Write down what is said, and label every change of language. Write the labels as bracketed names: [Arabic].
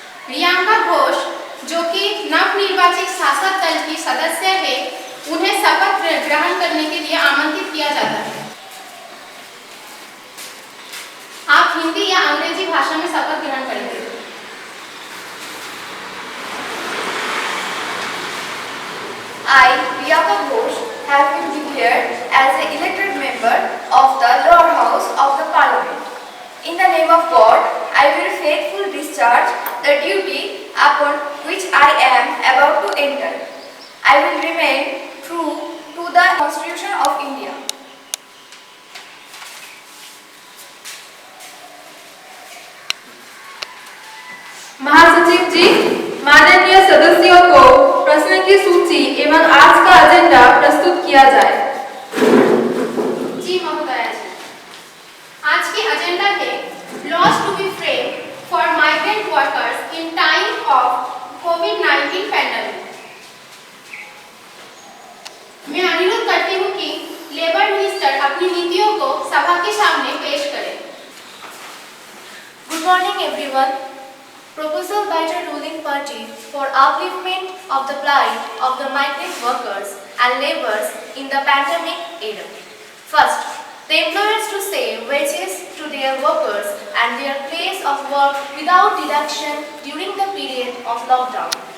[Hindi] प्रियंका घोष जो कि नवनिर्वाचित शासक दल की सदस्य है उन्हें शपथ ग्रहण करने के लिए आमंत्रित किया जाता है। आप हिंदी या अंग्रेजी भाषा में शपथ ग्रहण करेंगे। [English] I, Priyanka Ghosh, have been declared as an elected member of the lower house of the Parliament. In the name of God, I will faithfully discharge the duty upon which I am about to enter. I will remain true to the Constitution of India. [Hindi] महासचिव जी, माननीय सदस्यों को प्रश्न की सूची एवं आज का एजेंडा प्रस्तुत किया जाए। जी महोदया जी। आज के एजेंडा है [English] Laws to be frame for migrant workers in time of covid pandemic. [Hindi] मैं अनुरोध करती हूँ कि लेबर मिनिस्टर अपनी नीतियों को सभा के सामने पेश करें। [English] Good morning everyone. Proposal by the ruling party for upliftment of the plight of the migrant workers and laborers in the pandemic era. First, the employers to save wages to their workers and their place of work without deduction during the period of lockdown.